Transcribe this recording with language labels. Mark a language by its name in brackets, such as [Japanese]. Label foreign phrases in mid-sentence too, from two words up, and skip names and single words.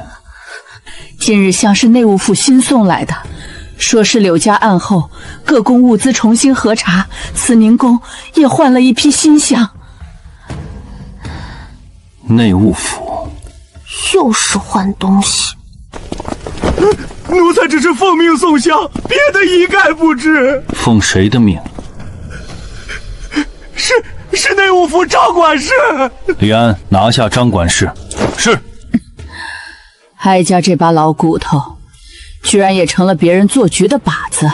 [Chinese] 今日像是內務府新送來的，說是柳家案後各宮物資重新核查，慈寧宮也換了一批新香。內務府又是換東西。奴才只是奉命送香，別的一概不知。奉誰的命？是內務府張管事。李安，拿下張管事。是。哀家這把老骨頭，居然也成了別人做局的靶子。